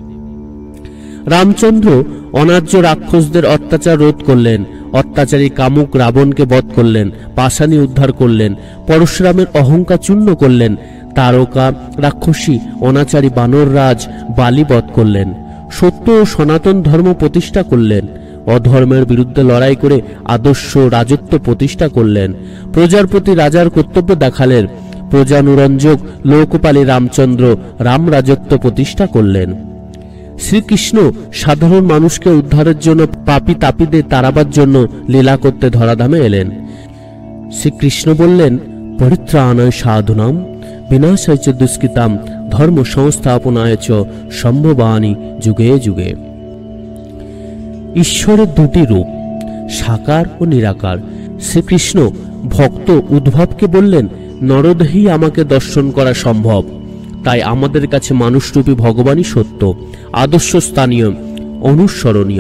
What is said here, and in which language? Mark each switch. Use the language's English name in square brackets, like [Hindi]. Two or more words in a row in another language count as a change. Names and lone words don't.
[Bangla] রামচন্দ্র অনার্য রাক্ষসদের অত্যাচার রোধ করলেন, অত্যাচারী কামুক রাবণকে বধ করলেন, পাষাণী উদ্ধার করলেন, পরশুরামের অহংকার চূর্ণ করলেন, তারকা রাক্ষসী অনাচারী বানর রাজ বালি বধ করলেন, সত্য ও সনাতন ধর্ম প্রতিষ্ঠা করলেন, অধর্মের বিরুদ্ধে লড়াই করে আদর্শ রাজত্ব প্রতিষ্ঠা করলেন, প্রজার প্রতি রাজার কর্তব্য দেখালেন, প্রজানুরঞ্জক লোকপালী রামচন্দ্র রাম রাজত্ব প্রতিষ্ঠা করলেন। শ্রীকৃষ্ণ সাধারণ মানুষকে উদ্ধারের জন্য, পাপী তাপীদের তাড়াবার জন্য লীলা করতে ধরাধামে এলেন। শ্রীকৃষ্ণ বললেন, [Sanskrit] পরিত্রাণায় সাধুনাম বিনাশায় চ দুষ্কৃতাম ধর্ম সংস্থাপনায় চ সম্ভবানি যুগে যুগে। [Bangla] ঈশ্বরের দুটি রূপ, সাকার ও নিরাকার। শ্রীকৃষ্ণ ভক্ত উদ্ধবকে বললেন, নরদেহেই আমাকে দর্শন করা সম্ভব, তাই আমাদের কাছে মানুষরূপী ভগবানই সত্য, আদর্শ স্থানীয়, অনুসরণীয়।